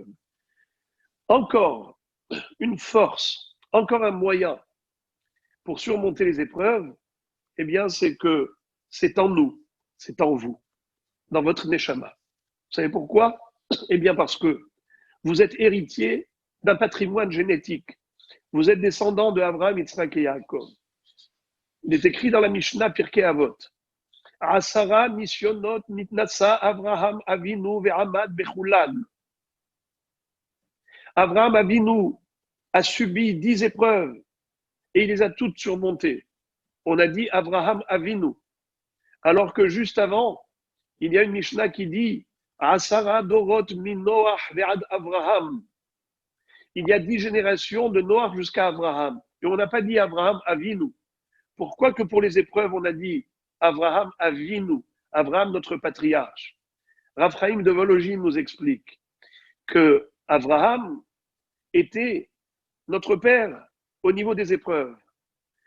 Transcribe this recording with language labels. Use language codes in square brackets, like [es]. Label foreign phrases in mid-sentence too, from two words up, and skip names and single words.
[fr] Encore une force, encore un moyen pour surmonter les épreuves, eh bien, c'est que c'est en nous, c'est en vous, dans votre neshama. Vous savez pourquoi? Eh bien, parce que vous êtes héritier d'un patrimoine génétique. Vous êtes descendant de Abraham, Yitzhak et Yaakov. Il est écrit dans la Mishnah Pirkei Avot. [he] עשרה נסיונות נתנסה אברהם אבינו ועמד בכולן. [fr] Abraham Avinu a subi 10 épreuves et il les a toutes surmontées. On a dit Abraham Avinu. Alors que juste avant, il y a une Mishnah qui dit [he] עשרה דורות מנח ועד אברהם. [fr] Il y a 10 générations de Noach jusqu'à Abraham. Et on n'a pas dit Abraham Avinu. Pourquoi que pour les épreuves, on a dit Abraham Avinu, Abraham notre patriarche? Rav Chaim de Vologine nous explique que Abraham était notre père au niveau des épreuves.